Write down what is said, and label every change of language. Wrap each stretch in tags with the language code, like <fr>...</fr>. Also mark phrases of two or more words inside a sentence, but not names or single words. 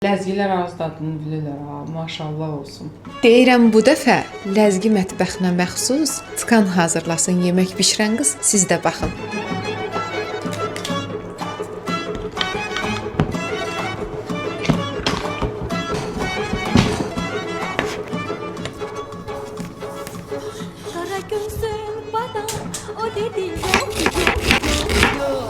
<az>Ləzgilər ağız dadını bilirlər ha, maşallah olsun. Deyirəm bu dəfə ləzgi mətbəxinə məxsus tıkan hazırlasın yemək bişirən qız, siz də baxın.</az> <tr>Kara gözüm bana o dedi yok yok yok yok.</tr>